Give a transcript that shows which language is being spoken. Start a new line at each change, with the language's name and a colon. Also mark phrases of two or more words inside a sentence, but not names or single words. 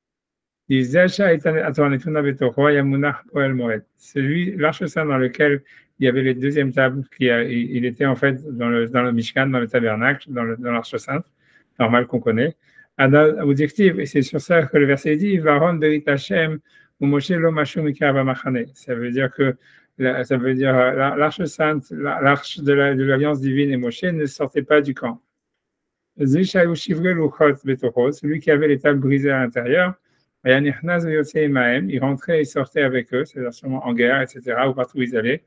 French: Celui, l'arche sainte dans lequel il y avait les deuxièmes tables, il était en fait dans le Mishkan, dans le tabernacle, dans l'arche sainte, normal qu'on connaît. Objectif, et c'est sur ça que le verset dit,
Hebrew: וארון ברית השם ומשה לא משו מקרב המחנה.
French: Ça veut dire que l'arche sainte, l'arche de l'alliance divine et Moshe ne sortait pas du camp. Celui qui avait les tables brisées à l'intérieur, il rentrait et sortait avec eux, c'est-à-dire sûrement en guerre, etc., ou partout où ils allaient.